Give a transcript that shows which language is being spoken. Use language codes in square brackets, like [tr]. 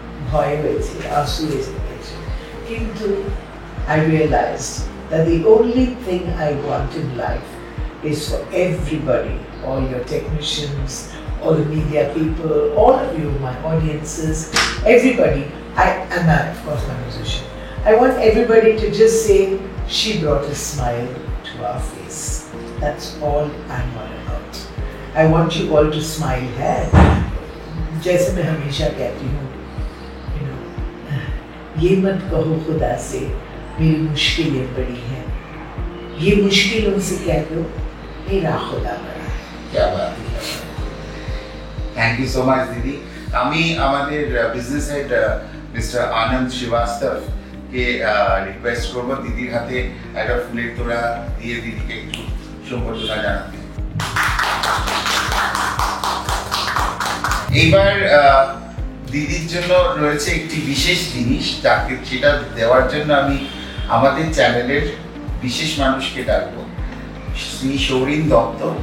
[bn] Bhoy hoyeche, asu eseche. [en] Kintu I realized that the only thing I want in life is for everybody, all your technicians, all the media people, all of you, my audiences, everybody, and of course my musician. I want everybody to just say, she brought a smile to our face. That's all I'm all about. I want you all to smile. [hi] है जैसे मैं हमेशा कहती हूँ, [en] you know, [hi] ये मत कहो खुदा से मेरी मुश्किलें बड़ी हैं, ये मुश्किलों से कह दो मेरा खुदा बड़ा है। क्या बात है, थैंक यू सो मच दीदी। [bn] আমি আমাদের বিজনেস হেড মিস্টার আনন্দ শ্রীবাস্তব কে রিকোয়েস্ট করব দিদির হাতে একটা ফুলের তোড়া দিয়ে দিদিকে একটু সম্বর্ধনা জানাতে। এইবার দিদির জন্য রয়েছে একটি বিশেষ জিনিস, যাকে সেটা দেওয়ার জন্য আমি আমাদের চ্যানেলের বিশেষ মানুষকে ডাকবো, শ্রী সৌরিন দত্ত।